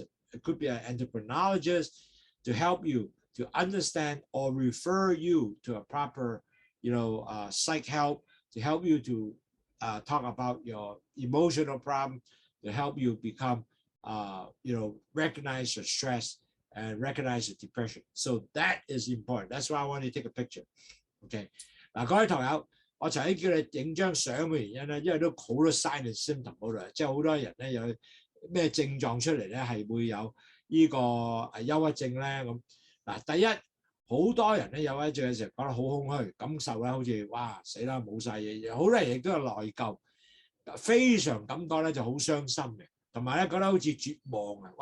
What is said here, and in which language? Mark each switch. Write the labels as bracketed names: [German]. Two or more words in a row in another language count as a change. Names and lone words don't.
[English] It could be an endocrinologist to help you to understand or refer you to a proper, you know, psych help, to help you to talk about your emotional problem, to help you become, you know, recognize your stress and recognize your depression. So that is important. That's why I want you to take a picture. [Cantonese] Okay. 嗱，各位堂友，我曾經叫你影張相嘅原因咧，因為都好多 [English] sign and symptom [Cantonese] 嗰度，即係好多人咧有咩症狀出嚟咧，係會有呢個憂鬱症咧咁。嗱，第一，好多人咧有憂鬱症嘅時候覺得好空虛，感受咧好似哇死啦冇晒嘢，好多人亦都有內疚，非常感覺咧就好傷心嘅，同埋咧覺得好似絕望啊！